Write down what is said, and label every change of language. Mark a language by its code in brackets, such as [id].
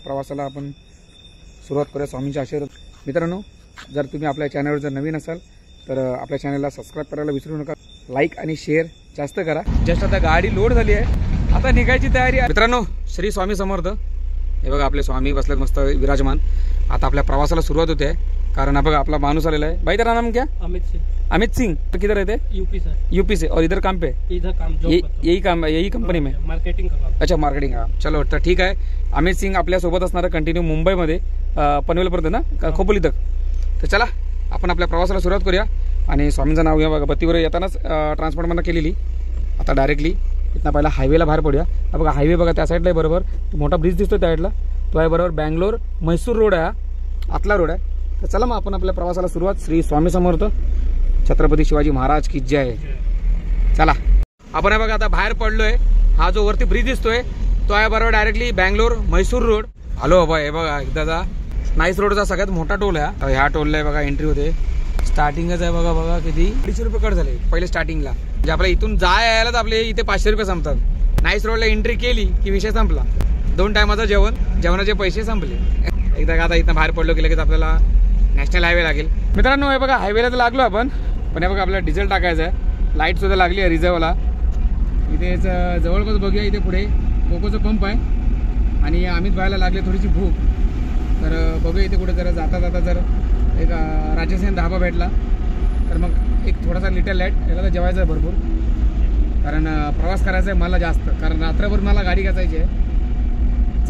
[mr] प्रवासाला आपण सुरुवात करूया स्वामींच्या आशीर्वाद। मित्रांनो, जर तुम्ही आपल्या चॅनलवर जर नवीन असाल तर आपल्या चॅनलला सबस्क्राईब करायला विसरू नका, लाईक आणि शेअर जास्त करा। जस्ट आता गाडी लोड झाली आहे, आता निघायची तयारी आहे। मित्रांनो, श्री स्वामी समर्थ। हे बघा आपले स्वामी बसलेत मस्त विराजमान। आता आपल्या प्रवासाला सुरुवात होते, कारण बघा आपला माणूस [hi] आलेला है। भाई तेरा नाम क्या? अमित सिंह। अमित सिंह, तो किधर रहते? यूपी से। यूपी से। और इधर काम पे? इधर काम यही काम है, यही कंपनी में मार्केटिंग का काम। अच्छा, मार्केटिंग का। चलो [mr] तर ठीक आहे। अमित सिंह आपल्या सोबत असणार कंटिन्यू मुंबईमध्ये पनवेलपर्यंत ना, खोपोली तक। तर चला आपण आपल्या प्रवासाला सुरुवात करूया आणि स्वामींचं नाव घ्या। बघा बत्तीवर येतानाच ट्रान्सपोर्टमधनं केलेली। आता डायरेक्टली इथनं पहिला हायवेला बाहेर पडूया। बघा हायवे बघा त्या साईडला आहे बरोबर, तो मोठा ब्रिज दिसतो त्या साईडला, तो आहे बरोबर बँगलोर म्हैसूर रोड आहे, आतला रोड आहे। तर चला मग आपण आपल्या प्रवासाला सुरुवात। श्री स्वामी समर्थ, छत्रपती शिवाजी महाराज की जय। चला आपण हे बघा आता बाहेर पडलोय। हा जो वरती ब्रिज दिसतोय तो आहे बरोबर directly Bangalore Mysore road. Hello बाबा, हे बघा एकदाचा नाईस रोडचा सगळ्यात मोठा टोल आहे। ह्या टोलला बघा एंट्री होते, स्टार्टिंगच आहे बघा। बघा किती 250 रुपये कट झाले पहिले स्टार्टिंगला, म्हणजे आपल्या इथून यायलाच आपले इथे 500 रुपये संपतात। नाईस रोडला एंट्री केली की विषय संपला। 2 टायमाचं जेवणाचे पैसे संपले। एकदा आता इथं बाहेर पडलो की लगेच आपल्याला नॅशनल हायवे लागेल। मित्रांनो हे बघा हायवेला तर लागलो आपण, पण हे बघा आपल्याला डिझेल टाकायचं आहे। लाईट सुद्धा लागली आहे रिझर्वला। इथे जवळपास बघूया, इथे पुढे कोकोचा पंप आहे आणि अमित भाईला लागले थोडीशी भूक, तर बघूया इथे कुठे जरा जाता जाता जर एक राजस्थान धाबा भेटला तर मग एक थोडासा लिटल लाईट याला जेवायचं आहे भरपूर, कारण प्रवास करायचा आहे मला जास्त, कारण रात्रभर मला गाडी घ्यायची आहे।